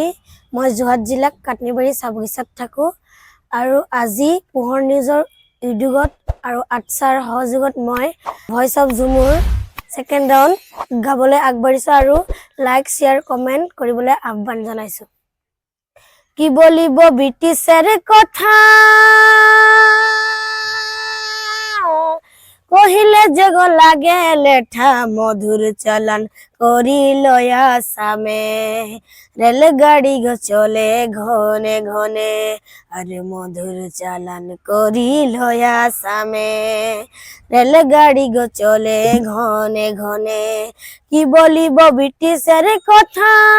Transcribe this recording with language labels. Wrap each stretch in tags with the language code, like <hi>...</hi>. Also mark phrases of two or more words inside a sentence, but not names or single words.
<as>মই যোৰহাট জিলাক কাটনিবাৰী চাবগিছাত থাকোঁ আৰু আজি পোহৰ নিউজৰ উদ্যোগত আৰু আটছাৰ সহযোগত মই ভইচ অফ ঝুমুৰ</as> <en>second round</en> <as>গাবলৈ আগবাঢ়িছোঁ আৰু</as> <en>like share comment</en> <as>কৰিবলৈ আহ্বান জনাইছোঁ।</as> <sck>কি বলিব ব্ৰিটিছেৰ কথা কহিলে যে গো লাগে লেঠা মধুর চালান করিল আসামে রেলগাড়ি গো চলে ঘনে ঘনে আর মধুর চালান করিল আসামে রেলগাড়ি গো চলে ঘনে ঘনে কি বলিব ব্রিটিশের কথা</sck>